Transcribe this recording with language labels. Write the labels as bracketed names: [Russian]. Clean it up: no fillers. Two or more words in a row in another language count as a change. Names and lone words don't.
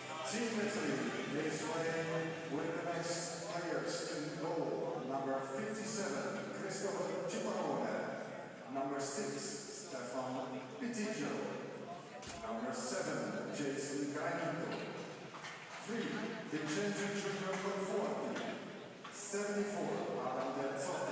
[English] Team Italy is playing with the next players in goal. Number 57, Cristoforo Ciparone. Number 6, Stefan Pitigio. Number 7, Jason Granito. 3, Vincenzo Junior Conforti. 74, Adam Del Sotto.